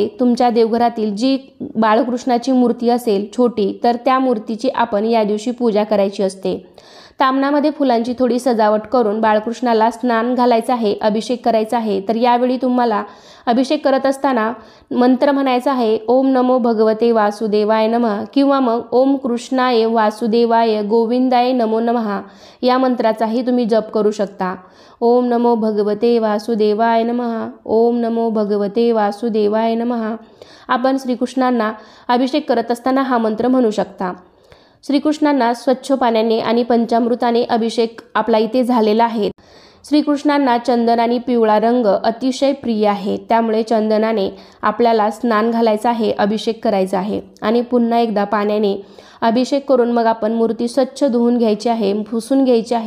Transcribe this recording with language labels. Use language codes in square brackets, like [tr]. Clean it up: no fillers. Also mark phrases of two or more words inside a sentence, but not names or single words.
[mr] तुमच्या देवघरातील जी बाळकृष्णाची मूर्ती असेल छोटी, तर त्या मूर्तीची आपण या दिवशी पूजा करायची असते। तामणामध्ये फुलांची थोडी सजावट करून बाळकृष्णाला स्नान घालायचं आहे, अभिषेक करायचा आहे। तर यावेळी तुम्हाला अभिषेक करत असताना मंत्र म्हणायचा आहे, [sa] ओम नमो भगवते वासुदेवाय नमः [mr] किंवा मग [sa] ओम कृष्णाय वासुदेवाय गोविंदाय नमो नमः [mr] या मंत्राचाही तुम्ही जप करू शकता। [sa] ओम नमो भगवते वासुदेवाय नमः, ओम नमो भगवते वासुदेवाय नमः। [mr] आपण श्रीकृष्णांना अभिषेक करत असताना हा मंत्र म्हणू शकता। श्रीकृष्णांना स्वच्छ पाण्याने आणि पंचामृताने अभिषेक आपला इथे झालेला आहे। श्रीकृष्णांना चंदन आणि पिवळा रंग अतिशय प्रिय आहे, त्यामुळे चंदनाने आपल्याला स्नान घालायचं आहे, अभिषेक करायचा आहे आणि पुन्हा एकदा पाण्याने अभिषेक करून मग आपण मूर्ती स्वच्छ धुवून घ्यायची आहे, पुसून घ्यायची आहे।